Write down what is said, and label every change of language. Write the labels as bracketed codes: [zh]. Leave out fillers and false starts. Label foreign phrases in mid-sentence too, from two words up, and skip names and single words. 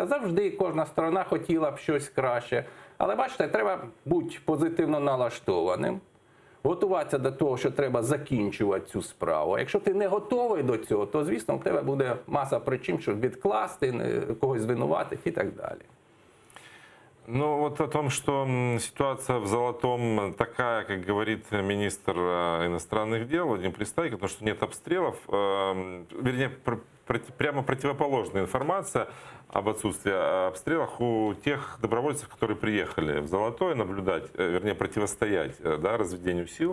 [uk] Завжди кожна сторона хотіла б щось краще. Але бачите, треба бути позитивно налаштованим. готуватися до того, що треба закінчувати цю справу. А якщо ти не готовий до цього, то, звісно, в тебе буде маса причин, щоб відкласти, когось звинуватити і так далі. [ru] Ну вот о том, что ситуация в Золотом такая, как говорит министр иностранных дел Владимир Пристайко, потому что нет обстрелов, вернее, прямо противоположная информация об отсутствии обстрелов у тех добровольцев, которые приехали в Золотое наблюдать, вернее, противостоять, да, разведению сил.